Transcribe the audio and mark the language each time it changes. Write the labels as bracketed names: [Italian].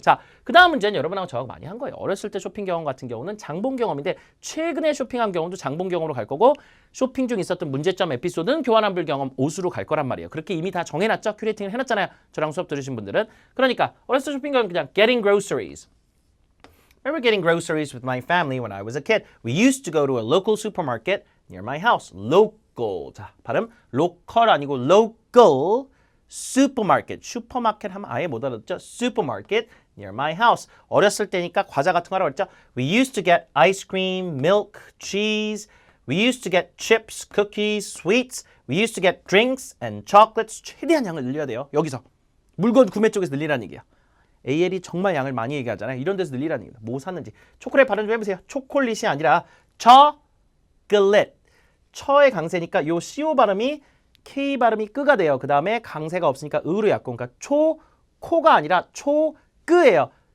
[Korean] 자, 그 다음 문제는 여러분하고 저하고 많이 한 거예요. 어렸을 때 쇼핑 경험 같은 경우는 장본 경험인데 최근에 쇼핑한 경험도 장본 경험으로 갈 거고 쇼핑 중 있었던 문제점 에피소드는 교환환불 경험 옷으로 갈 거란 말이에요. 그렇게 이미 다 정해놨죠? 큐레이팅을 해놨잖아요. 저랑 수업 들으신 분들은. 그러니까 어렸을 때 쇼핑 경험 그냥 [English] getting groceries. I remember getting groceries with my family when I was a kid. We used to go to a local supermarket near my house. Local. [Korean] 자, 발음 local 아니고 local supermarket. 슈퍼마켓 하면 아예 못 알아듣죠? [English] Supermarket near my house. [Korean] 어렸을 때니까 과자 같은 거 하라고 했죠? [English] We used to get ice cream, milk, cheese. We used to get chips, cookies, sweets. We used to get drinks and chocolates. [Korean] 최대한 양을 늘려야 돼요. 여기서. 물건 구매 쪽에서 늘리라는 얘기야. AL이 정말 양을 많이 얘기하잖아요. 이런 데서 늘리라는 얘기입니다. 뭐 샀는지. 초콜릿 발음 좀 해보세요. 초콜릿이 아니라 chocolate. 처의 강세니까 요 CO 발음이 K 발음이 끄가 돼요. 그 다음에 강세가 없으니까 으로 약고 그러니까 코가 아니라 초끄예요.